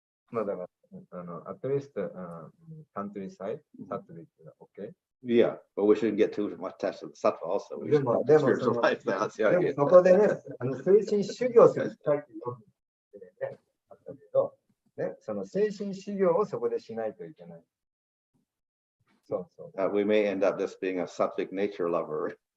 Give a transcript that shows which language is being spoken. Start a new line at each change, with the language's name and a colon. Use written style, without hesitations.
Japanese: まあだから、
English: at least countryside, Sattvic is okay. Yeah, but we shouldn't get too much attached to the sattva also. We should have
Japanese: でも
English: spiritual life. That's the
Japanese: でも
English: idea.
Japanese: そこでね、精神修行するさっきよくね、あったけど、ね、その精神修行をそこでしないといけない。そうそう。
English: We may end up just being a sattvic nature lover.